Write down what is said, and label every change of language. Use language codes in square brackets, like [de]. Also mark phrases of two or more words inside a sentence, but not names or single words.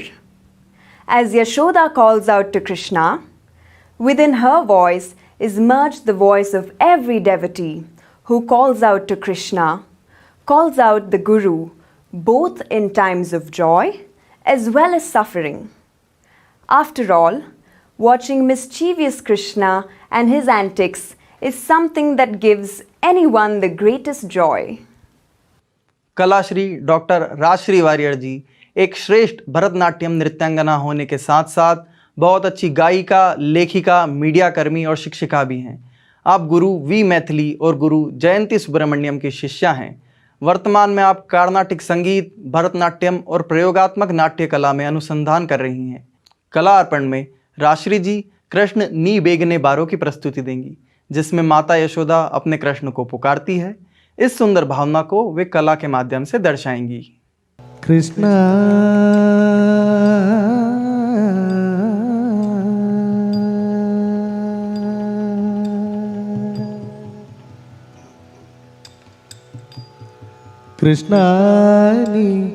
[en] As Yashoda calls out to Krishna, within her voice is merged the voice of every devotee who calls out to Krishna, calls out the Guru, both in times of joy as well as suffering. After all, watching mischievous Krishna and his antics is something that gives anyone the greatest joy. [hi] कलाश्री डॉक्टर राजश्री वारियर जी एक श्रेष्ठ भरतनाट्यम नृत्यांगना होने के साथ साथ बहुत अच्छी गायिका, लेखिका, मीडिया कर्मी और शिक्षिका भी हैं। आप गुरु वी मैथिली और गुरु जयंती सुब्रमण्यम की शिष्या हैं। वर्तमान में आप कार्नाटिक संगीत, भरतनाट्यम और प्रयोगात्मक नाट्य कला में अनुसंधान कर रही हैं। कला अर्पण में राजश्री जी कृष्ण नी बेगने बारो की प्रस्तुति देंगी, जिसमें माता यशोदा अपने कृष्ण को पुकारती है। इस सुंदर भावना को वे कला के माध्यम से दर्शाएंगी। [kn] ಕೃಷ್ಣಾ ಕೃಷ್ಣಾ ನೀ